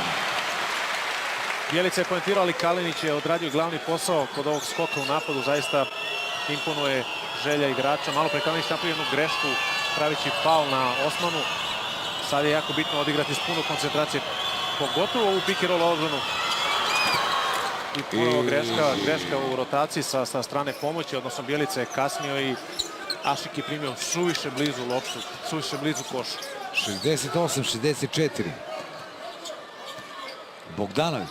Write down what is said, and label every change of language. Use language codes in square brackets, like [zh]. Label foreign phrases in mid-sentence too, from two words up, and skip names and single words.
[sr] Bjelica je poentirao, ali Kalinić je odradio glavni posao kod ovog skoka u napadu. Zaista imponuje želja igrača. Malo pre Kalinić napravio jednu grešku pravići faul na Osmanu. Sad je jako bitno odigrati s puno koncentracije, pogotovo u [en] pick and roll [sr] odbranu. I ponovo greška u rotaciji sa strane pomoći, odnosno Bjelica je kasnio i Ašik je primio suviše blizu loptu, suviše blizu košu. 68-64. Bogdanović.